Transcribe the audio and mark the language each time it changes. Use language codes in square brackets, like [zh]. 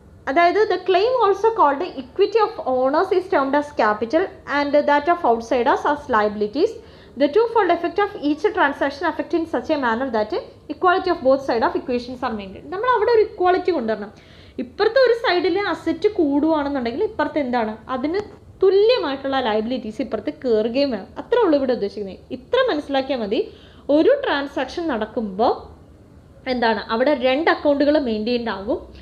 [en] അതായത് the claim also called equity of owners is termed as capital and that of outsiders as liabilities. The two-fold effect of each transaction affect in such a manner that equality of both sides of equations are maintained. [ml] നമ്മൾ അവിടെ ഒരു equality കൊണ്ടുവരണം. ഇപ്പുറത്തെ ഒരു സൈഡിൽ asset കൂടുകയാണെന്നുണ്ടെങ്കിൽ ഇപ്പുറത്ത് എന്താണ് അതിന് തുല്യമായിട്ടുള്ള ലയബിലിറ്റീസ് ഇപ്പുറത്ത് കയറുകയും വേണം. അത്രേ ഉള്ളൂ ഇവിടെ ഉദ്ദേശിക്കുന്നത്. ഇത്ര മനസ്സിലാക്കിയാൽ മതി. ഒരു ട്രാൻസാക്ഷൻ നടക്കുമ്പോൾ എന്താണ് അവിടെ 2 അക്കൗണ്ടുകൾ മെയിൻറ്റെയിൻഡ് ആകും.